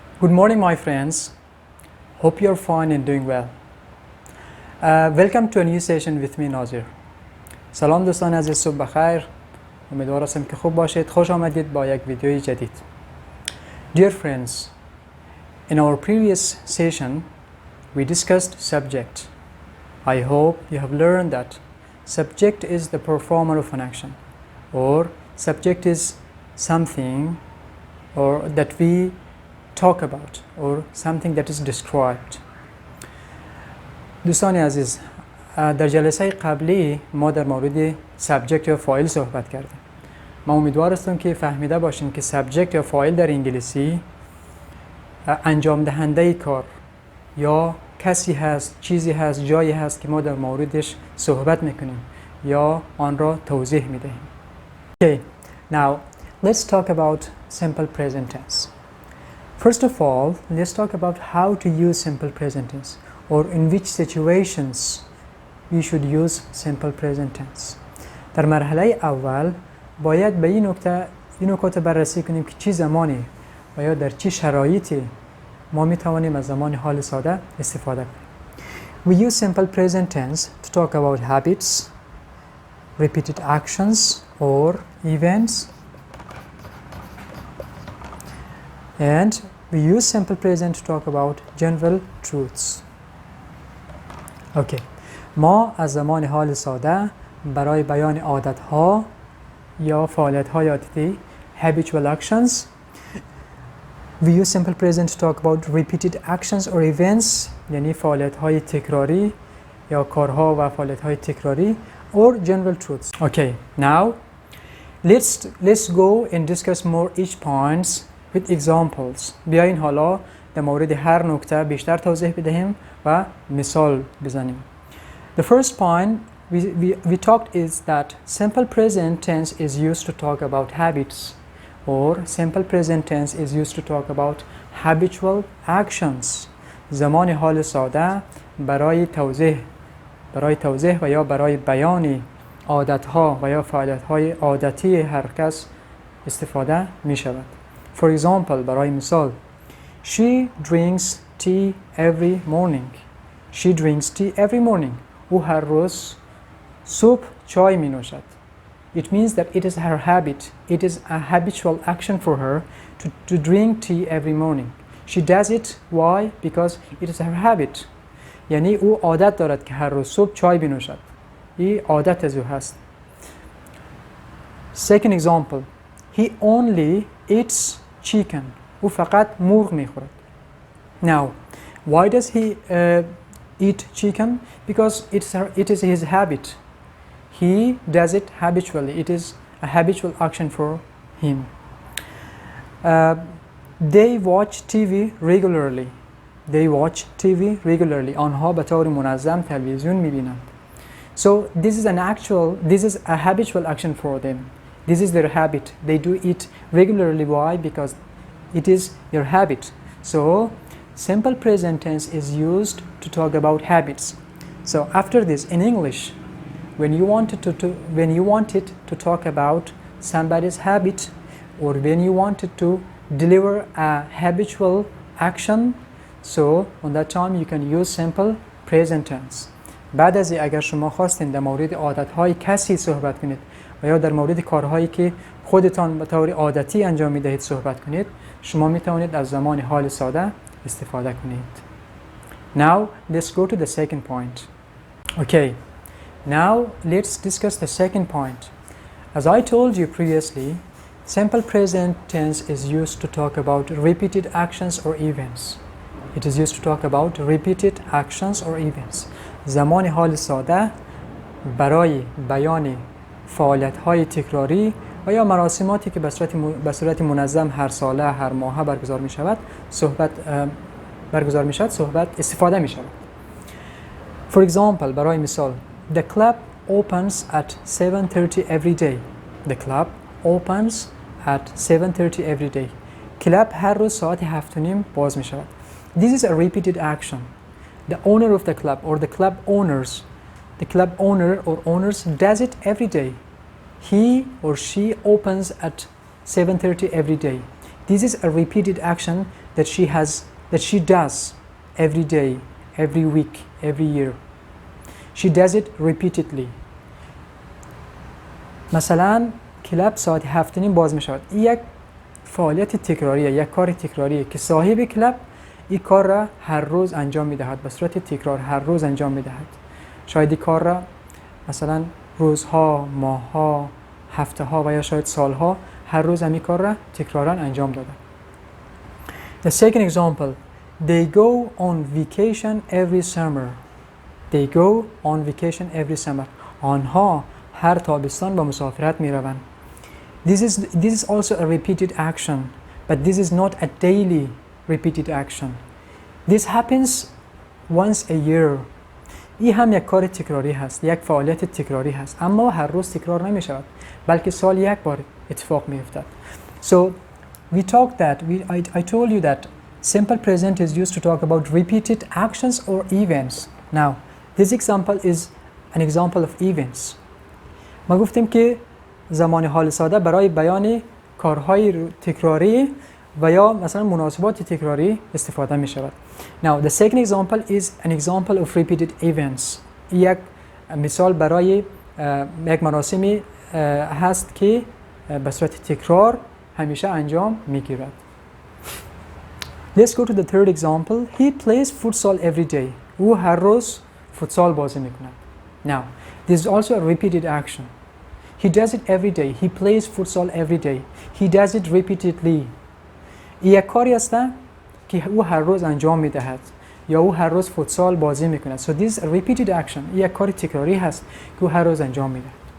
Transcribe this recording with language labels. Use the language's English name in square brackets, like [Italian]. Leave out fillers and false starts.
[English] Good morning, my friends. Hope you're fine and doing well. Welcome to a new session with me, Nazir. [Persian] سلام دوستان عزیز، صبح بخیر. امیدوار هستم که خوب باشید. خوش آمدید با یک ویدیوی جدید. [English] Dear friends, in our previous session, we discussed subject. I hope you have learned that subject is the performer of an action, or subject is something or that we talk about or something that is described. [Persian] دوستان عزیز، در جلسه قبلی ما در مورد سابجکت یا فاعل صحبت کردیم. من امیدوار هستم که فهمیده باشین که سابجکت یا فاعل در انگلیسی انجام دهنده کار یا کسی هست، چیزی هست، جایی هست که ما در موردش صحبت میکنیم یا آن را توضیح میدهیم. [English] Okay, now let's talk about simple present tense. First of all, let's talk about how to use simple present tense, or in which situations we should use simple present tense. [Persian] در مرحله اول باید به این نکات بررسی کنیم که چه زمانی و یا در چه شرایطی ما می توانیم از زمان حال ساده استفاده کنیم. [English] We use simple present tense to talk about habits, repeated actions or events, and we use simple present to talk about general truths. Okay. [Persian] ما از زمان حال ساده برای بیان عادت‌ها یا فعالیت‌های عادی [English] habitual actions. We use simple present to talk about repeated actions or events، [Persian] یعنی فعالیت‌های تکراری یا کارها و فعالیت‌های تکراری [English] or general truths. Okay, now let's go and discuss more each points with examples. [Persian] بیاین حالا در مورد هر نکته بیشتر توضیح بدهیم و مثال بزنیم. [English] The first point we talked is that simple present tense is used to talk about habits, or simple present tense is used to talk about habitual actions. [Persian] زمان حال ساده برای توضیح و یا برای بیان عادتها و یا فعالیت‌های عادتی هر کس استفاده می شود. [English] For example, [Persian] برای مثال [English] She drinks tea every morning. She drinks tea every morning. [Persian] او هر روز صبح چای می نوشد. [English] It means that it is her habit. It is a habitual action for her to drink tea every morning. She does it. Why? Because it is her habit. [Persian] یعنی او عادت دارد که هر روز صبح چای بنوشد. این عادت از او هست. [English] Second example. He only eats chicken. [Persian] او فقط مرغ میخورد. [English] Now, why does he eat chicken? Because it is his habit. He does it habitually. It is a habitual action for him. They watch TV regularly. They watch TV regularly. [Persian] آنها به طور منظم تلویزیون میبینند. [English] So this is a habitual action for them. This is their habit. They do it regularly. Why? Because it is their habit. So simple present tense is used to talk about habits. So after this, in English, when you wanted to talk about somebody's habit, or when you wanted to deliver a habitual action, so on that time you can use simple present tense. [Persian] بعد از اگر شما خواستین در مورد عادت‌های کسی صحبت کنید و یا در مورد کارهایی که خودتان به طور عادتی انجام می‌دهید صحبت کنید، شما می‌توانید از زمان حال ساده استفاده کنید. [English] Now let's go to the second point. Okay. Now let's discuss the second point. As I told you previously, simple present tense is used to talk about repeated actions or events. It is used to talk about repeated actions or events. [Persian] زمان حال ساده برای بیان فعالیت‌های تکراری و یا مراسماتی که به صورت منظم هر ساله هر ماه برگزار می شود استفاده می شود. [English] For example, [Persian] برای مثال [English] The club opens at 7:30 every day. The club opens at 7:30 every day. [Persian] کلاب هر روز ساعت 7:30 باز می شود. [English] This is a repeated action. The owner of the club or the club owner or owners does it every day. He or she opens at 7:30 every day. This is a repeated action that she does every day, every week, every year. She does it repeatedly. [Persian] مثلا کلاب ساعت 7:30 باز می شود. این یک فعالیت تکراریه، یک کار تکراریه که صاحب کلاب این کار را هر روز انجام می دهد، به صورت تکرار هر روز انجام می دهد. شاید این کار را مثلا روزها، ماهها، هفته ها و یا شاید سالها هر روز همین کار را تکرارا انجام داده. [English] The second example, they go on vacation every summer. They go on vacation every summer. [Persian] آنها هر تابستان به مسافرت می روند. [English] This is also a repeated action, but this is not a daily repeated action. This happens once a year. [Persian] این هم یک کار تکراری هست، یک فعالیت تکراری هست، اما هر روز تکرار نمی شود، بلکه سال یک بار اتفاق می افتد. [English] So we talked that, I told you that simple present is used to talk about repeated actions or events. Now, this example is an example of events. [Persian] ما گفتیم که زمان حال ساده برای بیان کارهای تکراری و یا مثلا مناسبات تکراری استفاده می شود. [English] Now, the second example is an example of repeated events. [Persian] یک مثال برای یک مراسمی هست که به صورت تکرار همیشه انجام می گیرد. [English] Let's go to the third example. He plays futsal every day. [Persian] او هر روز فوتسال بازی می کند. [English] Now, this is also a repeated action. He does it every day. He plays futsal every day. He does it repeatedly. [Persian] یک کاری است که او هر روز انجام می دهد یا او هر روز فوتسال بازی می کند. [English] So this is a repeated action. [Persian] یک کاری تکراری هست که او هر روز انجام می دهد.